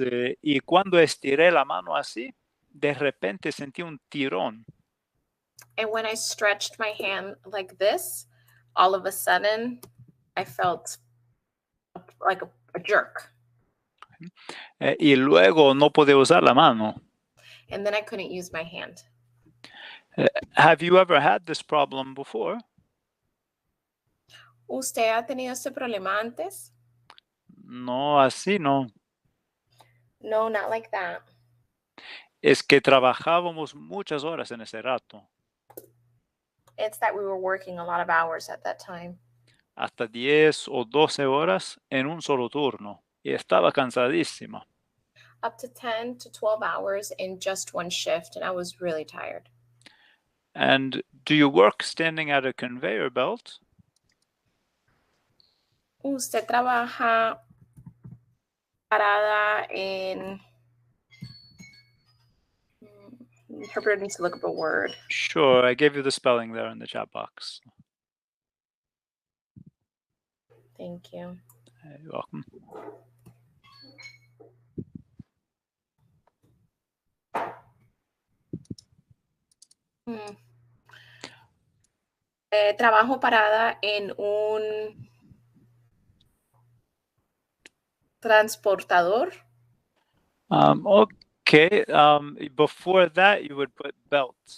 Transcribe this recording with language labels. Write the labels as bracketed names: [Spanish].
[Spanish] Y cuando estiré la mano así, de repente sentí un tirón. [English] And when I stretched my hand like this, all of a sudden, I felt like a jerk. [Spanish] Y luego no podía usar la mano. [English] And then I couldn't use my hand. Have you ever had this problem before? [Spanish] ¿Usted ha tenido este problema antes? No, así no. [English] No, not like that. [Spanish] Es que trabajábamos muchas horas en ese rato, [English] It's that we were working a lot of hours at that time. [Spanish] hasta 10 o 12 horas en un solo turno, y estaba cansadísima. [English] Up to 10 to 12 hours in just one shift, and I was really tired. And do you work standing at a conveyor belt? [Spanish] ¿Usted trabaja parada en... [English] Interpreter needs to look up a word. Sure, I gave you the spelling there in the chat box. Thank you. You're welcome. [Spanish] Trabajo parada en un transportador. [English] Okay. Before that, you would put belt.